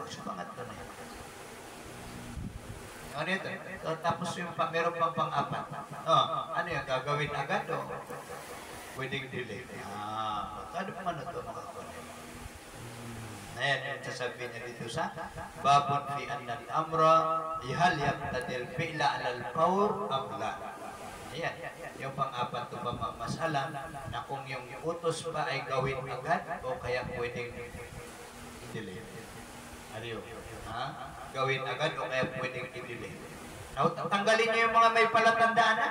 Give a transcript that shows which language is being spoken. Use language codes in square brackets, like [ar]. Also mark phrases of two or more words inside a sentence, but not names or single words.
[tl] So, pangatlo na yun. Ano ito? Tapos yung meron pang pang-apat. Ano yun, gagawin agad o pwedeng delay? Ano pa ito mga kulit? Ayan yung sasabihin niya dito sa [ar] باب في أن الأمر هل يقتضي الفعل على الفور أم لا. [tl] Ayan, yung pang-apat to pa masala na kung yung utos pa ay gawin agad o kaya pwedeng i-delay. Ariyo, ha? Gawin agad o kaya pwedeng i-delay. Now, tanggalin niyo yung mga may palatandaan na.